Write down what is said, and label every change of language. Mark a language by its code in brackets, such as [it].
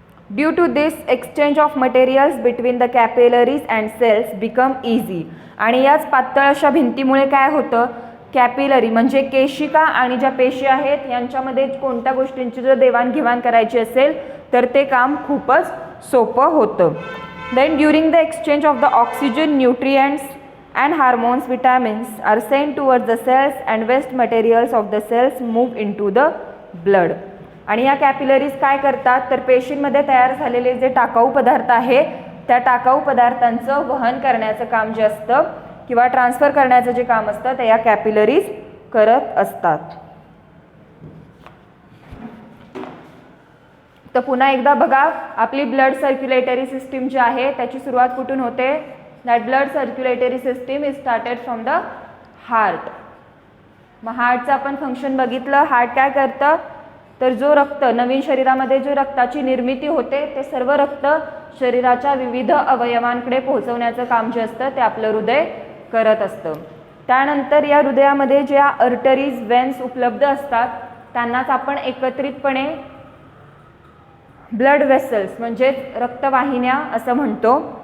[en] Due to this exchange of materials between the capillaries and cells become easy. [mr] आणि याच पातळ अशा भिंतीमुळे काय होतं कॅपिलरी म्हणजे केशिका आणि ज्या पेशी आहेत यांच्यामध्ये कोणत्या गोष्टींची जर देवाणघेवाण करायची असेल तर ते काम खूपच सोपं होतं. [en] Then during the exchange of the oxygen nutrients and hormones vitamins are sent towards the cells and waste materials of the cells move into the blood. [mr] आणि या कॅपिलरीज काय करतात तर पेशींमध्ये तयार झालेले जे टाकाऊ पदार्थ आहे त्या टाकाऊ पदार्थांचं वहन करण्याचं काम जे असतं किंवा ट्रान्सफर करण्याचं जे काम असतं ते या कॅपिलरीज करत असतात. तर पुन्हा एकदा बघा आपली ब्लड सर्क्युलेटरी सिस्टीम जी आहे त्याची सुरुवात कुठून होते. [en] That blood circulatory system is started from the heart. [mr] मग हार्टचं आपण फंक्शन बघितलं. हार्ट काय करतं तर जो रक्त नवीन शरीरामध्ये जो रक्ताची निर्मिती होते ते सर्व रक्त शरीराच्या विविध अवयवांकडे पोहोचवण्याचं काम जे असतं ते आपलं हृदय करत असतं. त्यानंतर या हृदयामध्ये ज्या अर्टरीज वेन्स उपलब्ध असतात त्यांनाच आपण एकत्रितपणे ब्लड वेसल्स म्हणजेच रक्तवाहिन्या असं म्हणतो.